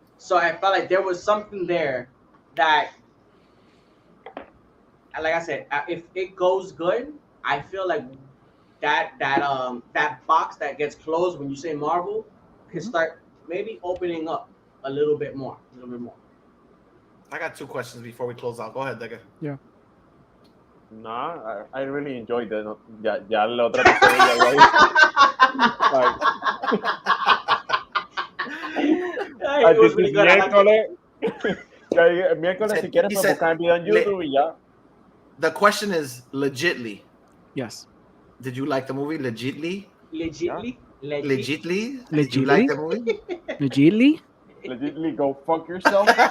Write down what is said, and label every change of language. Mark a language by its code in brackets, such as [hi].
[en] So I felt like there was something there that, like I said, if it goes good, I feel like that box that gets closed when you say Marvel can start maybe opening up a little bit more. I got 2 questions before we close out. Go ahead, Deca. Yeah. No, I really enjoyed it. [es] Ya la otra episodio el miércoles si quieres pues buscar el video en YouTube y ya. [en] The question is legitly. Yes. Did you like the movie legitly? Legitly? Did you like the movie? Legitly go fuck yourself.